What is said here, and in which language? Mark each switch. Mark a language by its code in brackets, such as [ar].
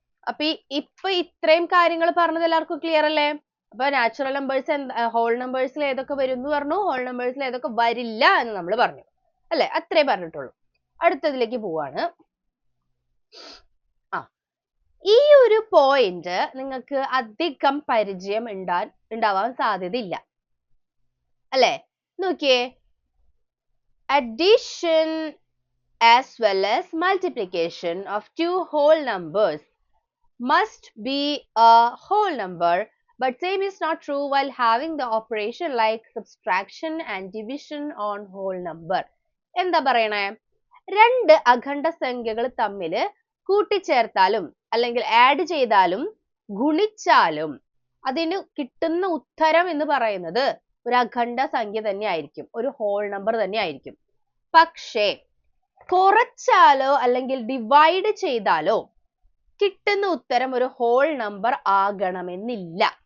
[ml] അപ്പൊ ഇപ്പൊ ഇത്രയും കാര്യങ്ങൾ പറഞ്ഞത് എല്ലാവർക്കും ക്ലിയർ അല്ലേ? അപ്പൊ നാച്ചുറൽ നമ്പേഴ്സ് ഹോൾ നമ്പേഴ്സിൽ ഏതൊക്കെ വരും എന്ന് പറഞ്ഞു, ഹോൾ നമ്പേഴ്സിൽ ഏതൊക്കെ വരില്ല എന്ന് നമ്മൾ പറഞ്ഞു അല്ലെ? അത്രേ പറഞ്ഞിട്ടുള്ളൂ. അടുത്തതിലേക്ക് പോവാണ്. ഈ ഒരു പോയിന്റ് നിങ്ങൾക്ക് അധികം പരിചയം ഉണ്ടാവാൻ സാധ്യതയില്ല അല്ലെ? നോക്കിയേ, [en] addition as well as multiplication of two whole numbers must be a whole number, but same is not true while having the operation like subtraction and division on whole number. [ml] എന്താ പറയണേ? രണ്ട് അഖണ്ഡ സംഖ്യകൾ തമ്മിൽ കൂട്ടിച്ചേർത്താലും അല്ലെങ്കിൽ ആഡ് ചെയ്താലും ഗുണിച്ചാലും അതിന് കിട്ടുന്ന ഉത്തരം എന്ന് പറയുന്നത് ഒരു അഖണ്ഡ സംഖ്യ തന്നെ ആയിരിക്കും, ഒരു ഹോൾ നമ്പർ തന്നെ ആയിരിക്കും. പക്ഷേ കുറച്ചാലോ അല്ലെങ്കിൽ ഡിവൈഡ് ചെയ്താലോ കിട്ടുന്ന ഉത്തരം ഒരു ഹോൾ നമ്പർ ആകണമെന്നില്ല.